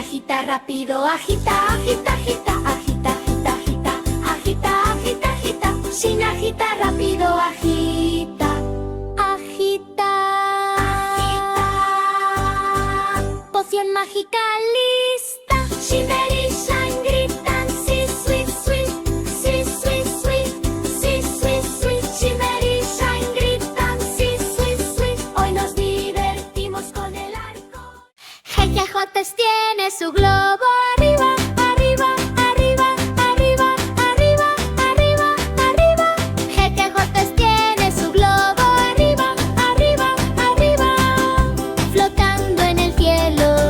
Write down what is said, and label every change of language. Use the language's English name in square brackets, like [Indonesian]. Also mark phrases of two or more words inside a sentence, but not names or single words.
[Spanish] agita rápido, agita, agita, agita, agita, agita, agita, agita, agita, agita, sin agitar rápido, agita, agita, agita. Poción mágica lista. Shimmer y Shine gritan, sí, [English] sweet, sweet, sí, sweet, sweet, sí, sweet, sweet. [Spanish] Shimmer y Shine gritan, sí, [English] sweet, sweet. [Spanish] Hoy nos divertimos con el arco. Jejejotes tiene su globo arriba, arriba, arriba, arriba, arriba, arriba, arriba. Jejejotes tiene su globo arriba, arriba, arriba, flotando en el cielo.